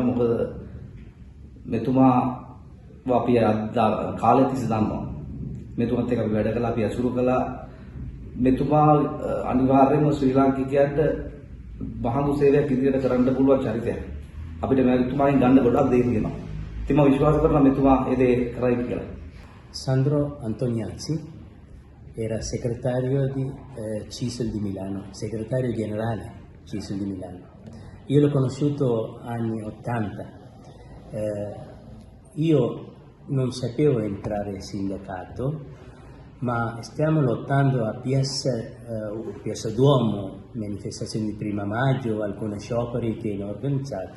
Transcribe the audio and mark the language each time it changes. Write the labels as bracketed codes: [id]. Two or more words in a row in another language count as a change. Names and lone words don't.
[si] මොකද මෙතුමා අපි කාලය තිස්සේ දන්නවා. මෙතුමත් එක්ක අපි වැඩ කළා, අපි අසුරු කළා. මෙතුමා අනිවාර්යයෙන්ම ශ්‍රී ලාංකිකයන්ට බහඳු සේවයක් ඉදිරියට කරන්න පුළුවන් චරිතයක්. අපිට මෙතුමාගෙන් ගන්න ගොඩක් දේ තියෙනවා. ඉතින් මම විශ්වාස කරනවා මෙතුමා ඒ දේ කරයි කියලා. [it] Sandro Antoniazzi era segretario di CISL di Milano, segretario generale CISL di Milano. Io l'ho conosciuto anni 80. Io non sapevo entrare in sindacato, ma stiamo lottando a Piazza Duomo, manifestazioni di Prima Maggio, alcuni scioperi che hanno organizzato.